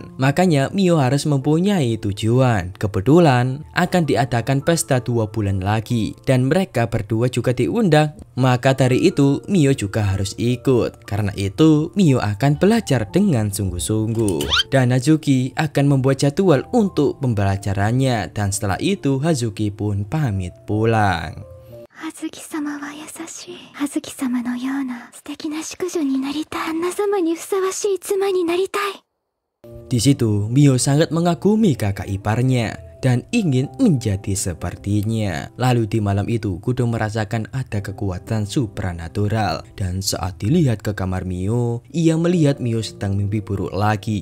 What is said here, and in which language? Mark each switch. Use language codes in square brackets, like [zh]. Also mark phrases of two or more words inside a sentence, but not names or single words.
[id] Makanya Mio harus mempunyai tujuan. Kebetulan akan diadakan pesta 2 bulan lagi dan mereka berdua juga diundang. Maka dari itu Mio juga harus ikut. Karena itu Mio akan belajar dengan sungguh-sungguh. Dan Hazuki akan membuat jadwal untuk pembelajarannya. Dan setelah itu Hazuki pun pamit pulang. [ja] 葉月様は優しい。葉月様のような素敵な淑女になりたい。旦那様にふさわしい妻になりたい。 [id] Di situ Mio sangat mengagumi kakak iparnya dan ingin menjadi sepertinya. Lalu di malam itu Kudo merasakan ada kekuatan supranatural. Dan saat dilihat ke kamar Mio, ia melihat Mio sedang mimpi buruk lagi.